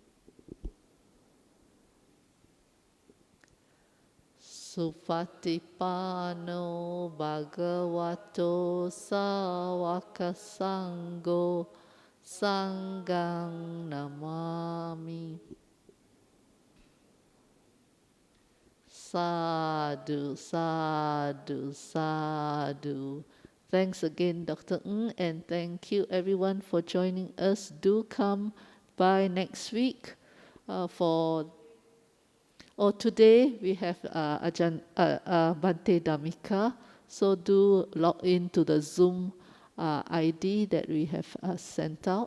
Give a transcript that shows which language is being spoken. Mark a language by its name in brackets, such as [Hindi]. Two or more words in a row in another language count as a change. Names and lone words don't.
[Pali] Supatipano Bhagavato Sawaka Sangho Sanghang Namami. Sadhu, sadhu, sadhu. [English] Thanks again, Dr. Ng, and thank you everyone for joining us. Do come by next week today we have Bhante Dhammika, so do log in to the Zoom ID that we have sent out.